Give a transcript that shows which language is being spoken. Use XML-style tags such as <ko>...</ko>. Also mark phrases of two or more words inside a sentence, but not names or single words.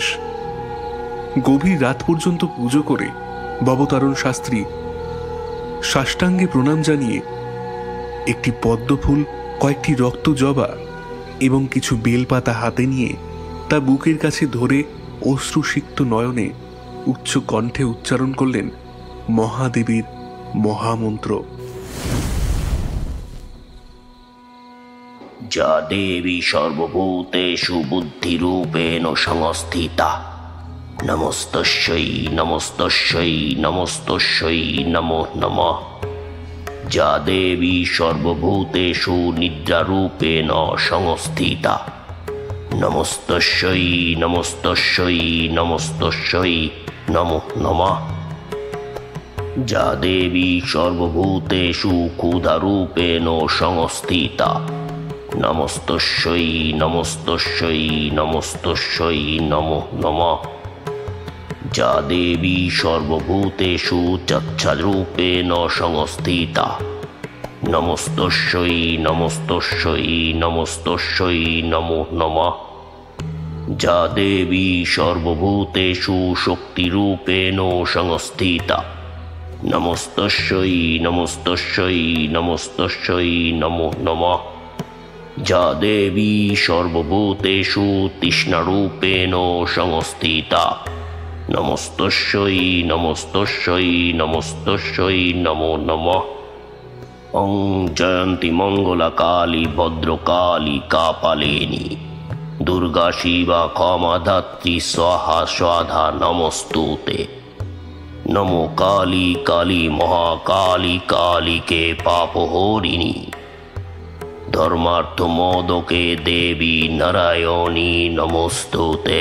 <bn>গভীর রাত পর্যন্ত পুজো করে ভবতারণ শাস্ত্রী সাষ্টাঙ্গে প্রণাম জানিয়ে একটি পদ্মফুল, কয়েকটি রক্ত জবা এবং কিছু বেলপাতা হাতে নিয়ে তা বুকের কাছে ধরে অশ্রুসিক্ত নয়নে উচ্চ কণ্ঠে উচ্চারণ করলেন মহাদেবীর মহামন্ত্র।</bn> <sa>যা দেবী সর্বভূতেষু বুদ্ধিরূপেণ সংস্থিতা, নমস্তস্যৈ নমস্তস্যৈ নমস্তস্যৈ নমো নমঃ। যা দেবী সর্বভূতেষু নিদ্রারূপেণ সংস্থিতা, নমস্তস্যৈ নমস্তস্যৈ নমস্তস্যৈ নমো নমঃ। যা দেবী সর্বভূতেষু ক্ষুধারূপেণ সংস্থিতা, নমস্তস্যৈ নমস্তস্যৈ নমস্তস্যৈ নমো নমঃ। যা দেবী সর্বভূতেষু চচ্ছারূপেণ সংস্থিতা, নমস্তস্যৈ নমস্তস্যৈ নমস্তস্যৈ নমো নমঃ। যা দেবী সর্বভূতেষু শক্তিরূপেণ সংস্থিতা, নমস্তস্যৈ নমস্তস্যৈ নমস্তস্যৈ নমো নমঃ। যা দেবী সর্বভূতেষু তৃষ্ণারূপেণ সংস্থিতা, নমস্তস্যৈ নমস্তস্যৈ নমস্তস্যৈ নমো নমঃ। ওং জয়ন্তী মঙ্গলা কালী ভদ্রকালী কাপালিনী দুর্গা শিবা ক্ষমা ধাত্রী স্বাহা স্বাধা নমস্তুতে। নমো কালী কালী মহাকালী কালীকে পাপহরিণী, ধর্মার্থ মোদকে দেবী নারায়ণী নমস্তুতে।</sa>